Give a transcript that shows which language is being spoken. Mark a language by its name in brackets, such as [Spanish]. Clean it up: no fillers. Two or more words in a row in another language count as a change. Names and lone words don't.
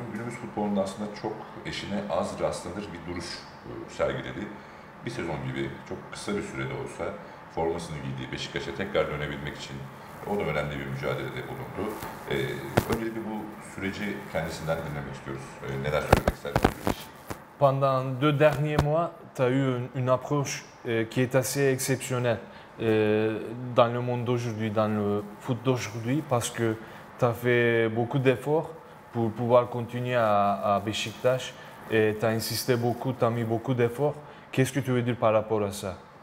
[Turkish] Günümüz futbolunda aslında çok eşine az rastlanır bir duruş sergiledi. Bir sezon gibi çok kısa bir sürede olsa formasını giydiği Beşiktaş'a tekrar dönebilmek için o da önemli bir mücadelede bulundu. Öncelikle bu süreci kendisinden dinlemek istiyoruz. Neler söylemek istersiniz bu iş? [French] Pendant 2 derniers mois, tu as eu une approche qui est assez exceptionnelle dans le monde d'aujourd'hui, dans le foot d'aujourd'hui, parce que tu as fait beaucoup d'efforts pour pouvoir continuer à Beşiktaş. Et tu as insisté beaucoup, tu as mis beaucoup d'efforts. Qu'est-ce que tu veux dire par rapport à ça?